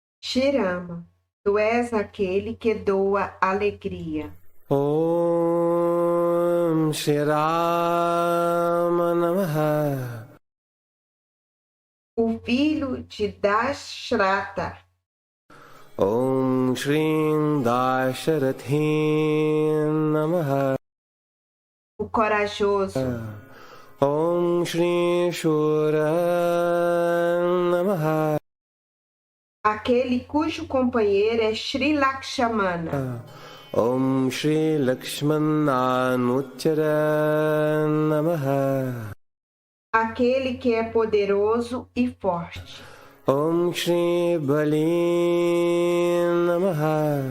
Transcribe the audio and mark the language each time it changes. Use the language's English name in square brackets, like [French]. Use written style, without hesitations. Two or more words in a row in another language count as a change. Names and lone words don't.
[Portuguese] Shirama, tu és aquele que doa alegria. [Sanskrit] ॐ श्री राम नमः. [Portuguese] O filho de Dashrata, [Sanskrit] ॐ श्री दाशरथि नमः. [Portuguese] o corajoso, [Sanskrit] ॐ श्री शूर नमः. [Portuguese] aquele cujo companheiro é Shri Lakshmana, [Sanskrit] ॐ श्री लक्ष्मणानुचर नमः. [Portuguese] aquele que é poderoso e forte, [Sanskrit] ॐ श्री बली नमः.